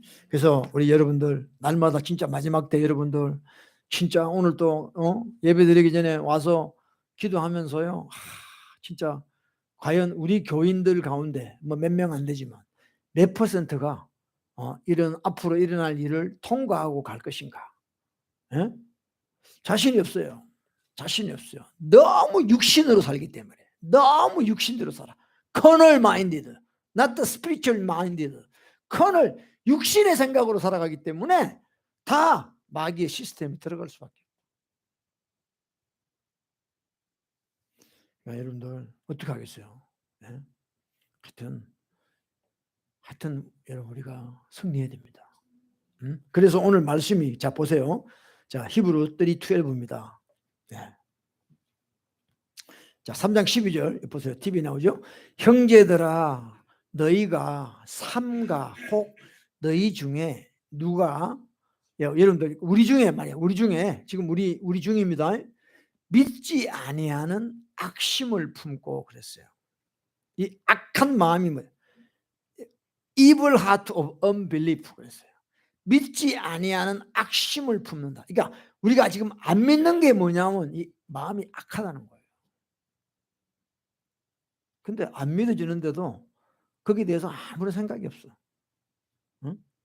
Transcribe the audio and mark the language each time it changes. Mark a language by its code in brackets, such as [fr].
[ko] 그래서 우리 여러분들 날마다 진짜 마지막 때 여러분들 진짜 오늘 또 예배드리기 전에 와서 기도하면서요 진짜 과연 우리 교인들 가운데 뭐 몇 명 안 되지만 몇 퍼센트가 이런 앞으로 일어날 일을 통과하고 갈 것인가? 에? 자신이 없어요. 자신이 없어요. 너무 육신으로 살기 때문에 너무 육신대로 살아. [en] carnal minded, not the spiritual minded. carnal [ko] 육신의 생각으로 살아가기 때문에 다 마귀의 시스템이 들어갈 수밖에 없어요. 여러분들 어떻게 하겠어요? 네? 하여튼 여러분 우리가 승리해야 됩니다. 그래서 오늘 말씀이 자 보세요. 자 히브리 3:12입니다. 네. 자 3장 12절 보세요. TV 나오죠? 형제들아 너희가 삼가 혹 너희 중에 누가 여러분들 우리 중에 말이야. 우리 중에 지금 우리 중입니다. 믿지 아니하는 악심을 품고 그랬어요. 이 악한 마음이 뭐예요? [en] Evil heart of unbelief [ko] 그랬어요. 믿지 아니하는 악심을 품는다. 그러니까 우리가 지금 안 믿는 게 뭐냐면 이 마음이 악하다는 거예요. 근데 안 믿어지는데도 거기에 대해서 아무런 생각이 없어. 응?